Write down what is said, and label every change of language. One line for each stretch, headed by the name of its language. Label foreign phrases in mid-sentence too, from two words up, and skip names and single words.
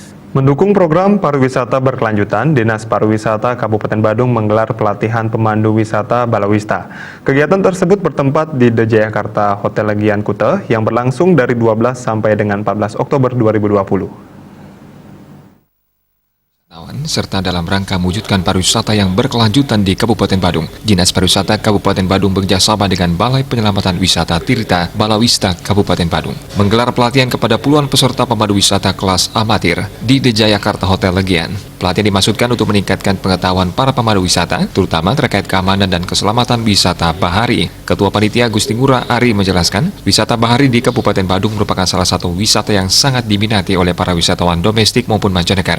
Indonesian: Mendukung program pariwisata berkelanjutan, Dinas Pariwisata Kabupaten Badung menggelar pelatihan pemandu wisata Balawista. Kegiatan tersebut bertempat di The Jayakarta Hotel Legian Kute yang berlangsung dari 12 sampai dengan 14 Oktober 2020. Serta dalam rangka mewujudkan pariwisata yang berkelanjutan di Kabupaten Badung. Dinas Pariwisata Kabupaten Badung bekerjasama dengan Balai Penyelamatan Wisata Tirta Balawista Kabupaten Badung menggelar pelatihan kepada puluhan peserta pemandu wisata kelas amatir di The Jayakarta Hotel Legian. Pelatihan dimaksudkan untuk meningkatkan pengetahuan para pemandu wisata, terutama terkait keamanan dan keselamatan wisata bahari. Ketua Panitia Gusti Ngurah Ari menjelaskan, wisata bahari di Kabupaten Badung merupakan salah satu wisata yang sangat diminati oleh para wisatawan domestik maupun mancanegara.